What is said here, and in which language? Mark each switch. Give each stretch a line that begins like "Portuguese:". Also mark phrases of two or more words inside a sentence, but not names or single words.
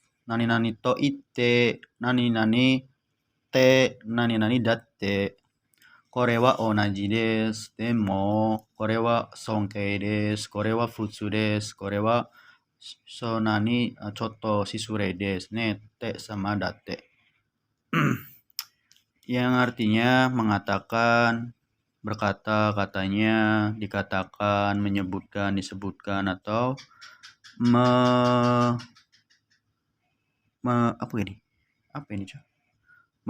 Japanese: 何々と言って、何々って何々だって。これは同じです。でも、これは尊敬です。これは普通です。これはそんなにちょっと失礼ですね。って sama datte.
Indonesian: Yang artinya mengatakan, berkata, katanya, dikatakan, menyebutkan, disebutkan, atau apa ini? Apa ini, Cok?